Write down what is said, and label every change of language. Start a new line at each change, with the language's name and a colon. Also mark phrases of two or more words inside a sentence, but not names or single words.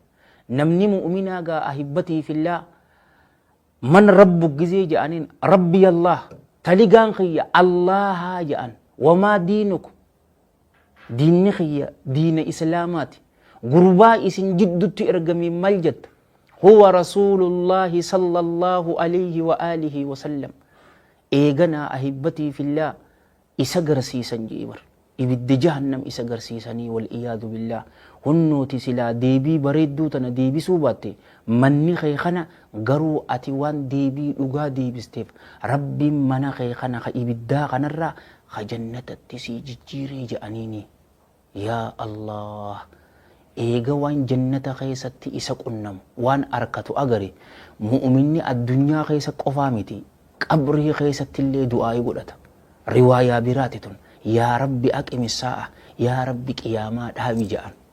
Oromo: namni mu'minaa gaa
Arabic: أحبتي في الله من ربك
Oromo: gizee jedhaniin rabbi Allah taligaan kiyya Allahaa jedhan
Arabic: وما دينك
Oromo: diinni kiyya diina islaamaati gurbaa isin jiddutti ergame maal jetta
Arabic: هو رسول الله صلى الله عليه وآله وسلم
Oromo: eeganaa
Arabic: أحبتي في الله
Oromo: isa garsiisan jeebar ibidda jahannam isa garsiisanii
Arabic: والعياذ
Oromo: billah hunnooti silaa deebii bareedduu tana deebisuu baatte manni kee kana garuu ati waan deebii dhugaa deebisteef rabbiin mana kee kana ka ibiddaa kanarraa ka jannatatti sii jijjiiree jedhaniini yaa Allah eega waan jannata keessatti isa qunnamu waan arkatu agari mu'minni addunyaa keessa qofaa miti qabrii keessatti illee du'aa godhata riwaayaa biraati tun
Arabic: يا رب أقم الساعة
Oromo: yaa rabbi qiyaamaa dhaabi jedhan